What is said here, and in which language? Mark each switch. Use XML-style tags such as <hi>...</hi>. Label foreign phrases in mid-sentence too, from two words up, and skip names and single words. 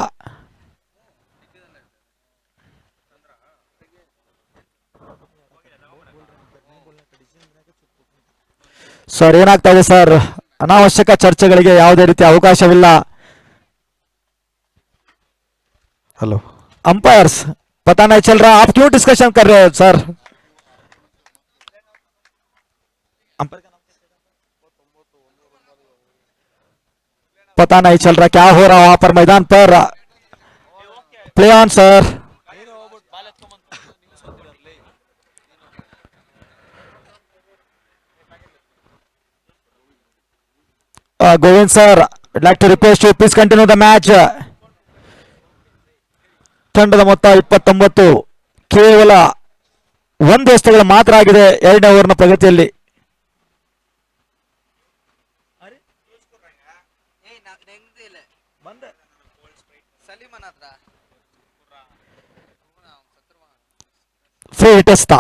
<kn>ಸರ್ ಏನಾಗ್ತಾ ಇದೆ ಸರ್? ಅನಾವಶ್ಯಕ ಚರ್ಚೆಗಳಿಗೆ ಯಾವುದೇ ರೀತಿಯ ಅವಕಾಶವಿಲ್ಲ. ಹಲೋ</kn> <hi>अंपायर्स पता नहीं चल रहा, आप क्यों डिस्कशन कर रहे हो सर? पता नहीं चल रहा क्या हो रहा वहां पर मैदान पर.</hi> <en>play on sir. Govind sir, I'd like to request you please continue the match.</en> <kn>ತಂಡದ ಮೊತ್ತ 29. ಕೇವಲ 1 ಎಸೆತಗಳು ಮಾತ್ರ ಆಗಿದೆ 2ನೇ ಓವರ್ನ ಪ್ರಗತಿಯಲ್ಲಿ.</kn> <en>free hit</en> <kn>ಎಸೆತ.</kn>